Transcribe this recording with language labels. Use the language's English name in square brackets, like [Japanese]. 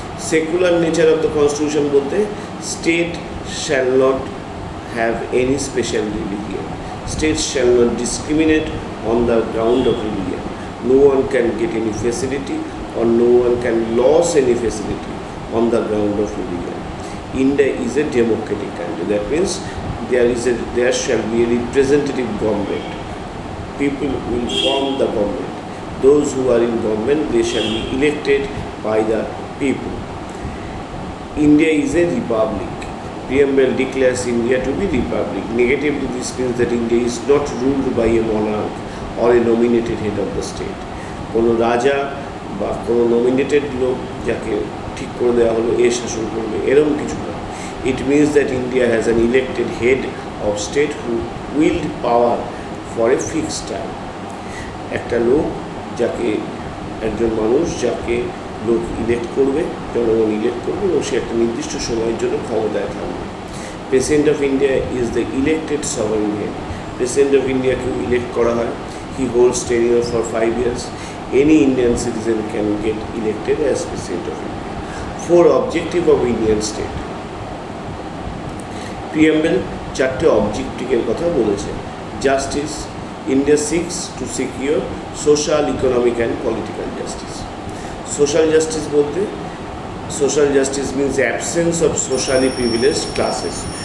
[English] Secular nature of the constitution বলতে state shall not have any special religion, state shall not discriminate on the ground of religion, no one can get any facility or no one can lose any facility on the ground of religion. India is a democratic country. That means there shall be a representative government. People will form the government. Those who are in government, they shall be elected by the people. India is a republic. Preamble declares India to be republic. Negatively, this means that India is not ruled by a monarch or a nominated head of the state. [Bangla] কোনো রাজা বা কোনো nominated লোক যাকে ঠিক করে দেওয়া হলো এ শাসন করবে, এরকম কিছু না। [English] It means that India has an elected head of state who wield power for a fixed time. [Bangla] একটা লোক যাকে, একজন মানুষ যাকে লোক ইলেক্ট করবে, জনগণ ইলেক্ট করবে এবং সে একটা নির্দিষ্ট সময়ের জন্য ক্ষমতায় থাকবে। [English] President of India is the elected sovereign head. [Bangla] President of ইন্ডিয়াকেও elect করা হয়। [English] He holds tenure for 5 years. any Indian citizen can get elected as President of India. 4 objective of Indian state. [Bangla] Preamble 4টে অবজেক্টিভের কথা বলেছে। [English] Justice, India seeks to secure social, economic and political justice. Social justice বলতে, social justice means absence of socially privileged classes.